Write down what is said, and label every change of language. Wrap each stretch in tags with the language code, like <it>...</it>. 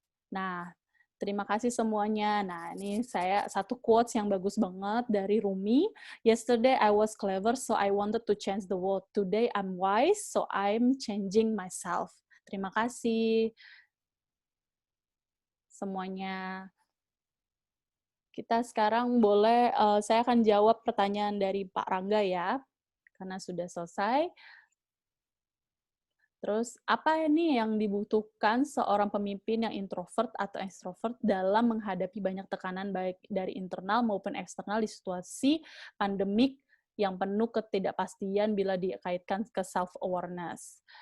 <id>Nah, terima kasih semuanya. Nah, ini saya satu quotes yang bagus banget dari Rumi.</id> <en>Yesterday I was clever, so I wanted to change the world. Today I'm wise, so I'm changing myself.</en> <id>Terima kasih. semuanya. Kita sekarang boleh, saya akan jawab pertanyaan dari Pak Rangga ya, karena sudah selesai. Terus, apa ini yang dibutuhkan seorang pemimpin yang introvert atau extrovert dalam menghadapi banyak tekanan baik dari internal maupun eksternal di situasi pandemik yang penuh ketidakpastian bila dikaitkan ke self-awareness.</id>